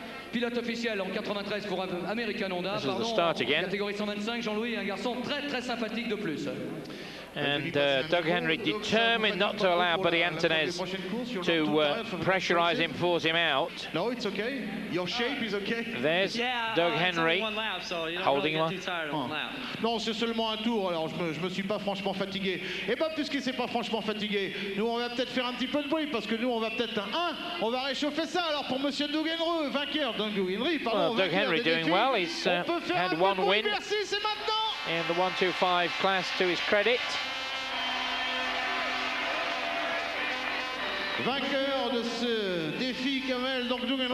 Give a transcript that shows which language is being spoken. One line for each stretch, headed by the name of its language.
French: Pilote officiel en 93 pour American Honda.
English: This is the start again.
French: Catégorie 125, Jean-Louis, un garçon très sympathique de plus.
English: And Doug Henry determined not to allow Buddy Antunez to pressurise him, force him out. No, it's okay. Your shape is okay. There's Doug Henry holding on.
French: Non, c'est seulement un tour, alors je me suis pas franchement fatigué. Et pas puisqu'il s'est pas franchement fatigué, nous on va peut-être faire un petit peu de bruit, parce que nous on va peut-être on va réchauffer ça. Alors pour Monsieur Doug Henry, vainqueur, Doug Henry, pardon.
English: Doug Henry doing well. He's had one win in the 125 class to his credit.
French: Vainqueur de ce défi Kamel, donc Doug Henry.